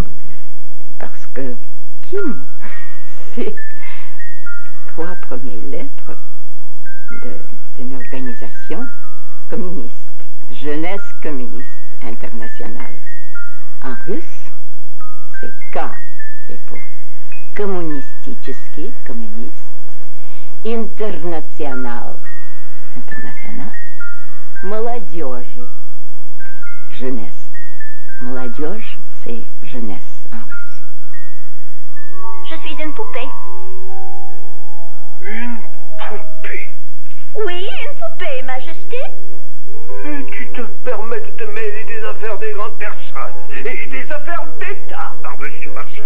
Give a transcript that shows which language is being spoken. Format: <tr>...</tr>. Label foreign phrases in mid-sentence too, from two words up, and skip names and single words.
<fr>Parce que Kim, c'est 3 premières lettres d'une organisation communiste, Jeunesse communiste internationale. En russe, c'est K, c'est pour Коммунистический, communiste, International, international.</fr> <ru>Молодежи. Jeunesse. Молодежь,</ru> <fr>c'est jeunesse en russe. Je suis une poupée. Une poupée. Oui, une poupée, Majesté. Et tu te permets de te mêler des affaires des grandes personnes et des affaires d'État, par-dessus par-ci.</fr>